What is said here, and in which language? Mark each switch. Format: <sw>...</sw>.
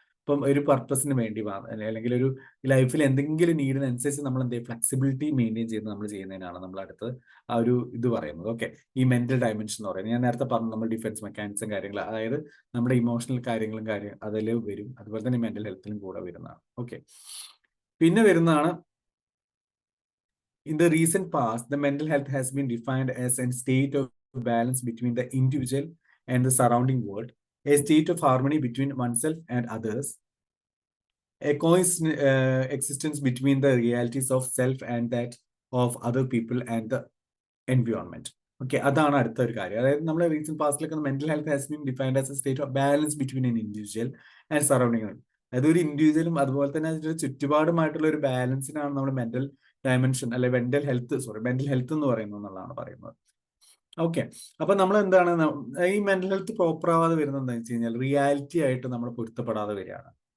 <ml>ഇപ്പം ഒരു പർപ്പസിന് വേണ്ടി അല്ലെങ്കിൽ ഒരു ലൈഫിൽ എന്തെങ്കിലും നീഡിനനുസരിച്ച് നമ്മൾ എന്ത് ചെയ്യും, ഫ്ലെക്സിബിലിറ്റി മെയിൻറ്റെയിൻ ചെയ്ത് നമ്മൾ ചെയ്യുന്നതിനാണ് നമ്മൾ അടുത്ത് ആ ഒരു ഇത് പറയുന്നത്. ഓക്കെ, ഈ മെന്റൽ ഡയമെൻഷൻ എന്ന് പറയുന്നത് ഞാൻ നേരത്തെ പറഞ്ഞു, നമ്മൾ ഡിഫൻസ് മെക്കാനിസം കാര്യങ്ങൾ, അതായത് നമ്മുടെ ഇമോഷണൽ കാര്യങ്ങളും അതിൽ വരും. അതുപോലെ തന്നെ മെന്റൽ ഹെൽത്തിലും കൂടെ വരുന്നതാണ്. ഓക്കെ, പിന്നെ വരുന്നതാണ്</ml> <en>in the recent past, the mental health has been defined as a state of balance between the individual and the surrounding world, a state of harmony between oneself and others, a coexistence between the realities of self and that of other people and the environment.</en> <ml>Okay, അതാണ് അടുത്ത ഒരു കാര്യം. അതായത് നമ്മുടെ recent പാസ്റ്റിലൊക്കെ</ml> <en>Mental health has been defined as a state of balance between an individual and surrounding.</en> <ml>അതായത് ഒരു ഇൻഡിവിജ്വലും അതുപോലെ തന്നെ അതിന്റെ ചുറ്റുപാടുമായിട്ടുള്ള ഒരു ബാലൻസിനാണ് നമ്മൾ മെന്റൽ ഡയമെൻഷൻ അല്ലെ മെന്റൽ ഹെൽത്ത് എന്ന് പറയുന്നത് എന്നുള്ളതാണ് പറയുന്നത്. ഓക്കെ, അപ്പൊ നമ്മൾ എന്താണ് ഈ മെന്റൽ ഹെൽത്ത് പ്രോപ്പർ ആവാതെ വരുന്നത് എന്താണെന്ന് വെച്ച് കഴിഞ്ഞാൽ റിയാലിറ്റി ആയിട്ട് നമ്മൾ പൊരുത്തപ്പെടാതെ വരികയാണ്.</ml>